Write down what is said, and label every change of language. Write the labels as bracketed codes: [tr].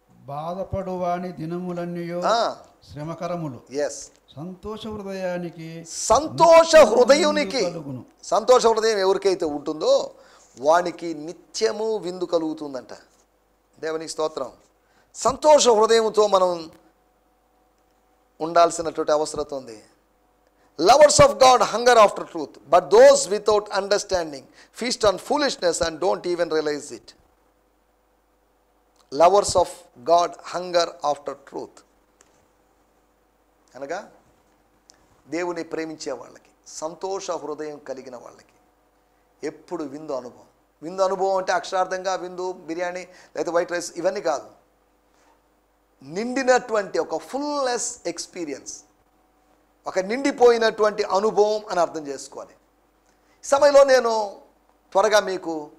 [te] బాధపడు వాని దినములన్నయో శ్రమకరములు, సంతోష హృదయానికి, సంతోష హృదయునికి, సంతోష హృదయం ఎవరికైతే ఉంటుందో వానికి నిత్యము విందు కలుగుతుందంట. దేవునికి స్తోత్రం. సంతోష హృదయంతో మనం ఉండాల్సినటువంటి అవసరం ఉంది. [en] Lovers of God hunger after truth, but those without understanding feast on foolishness and don't even realize it. Lovers of God hunger after truth. [te] అనగా దేవుని ప్రేమించే వాళ్ళకి, సంతోష హృదయం కలిగిన వాళ్ళకి ఎప్పుడు విందు అనుభవం. విందు అనుభవం అంటే అక్షరార్థంగా విందు, బిర్యానీ లేదా వైట్ రైస్ ఇవన్నీ కాదు. నిండినటువంటి ఒక [en] fullness experience, [te] ఒక నిండిపోయినటువంటి అనుభవం అని అర్థం చేసుకోవాలి. ఈ సమయంలో నేను త్వరగా మీకు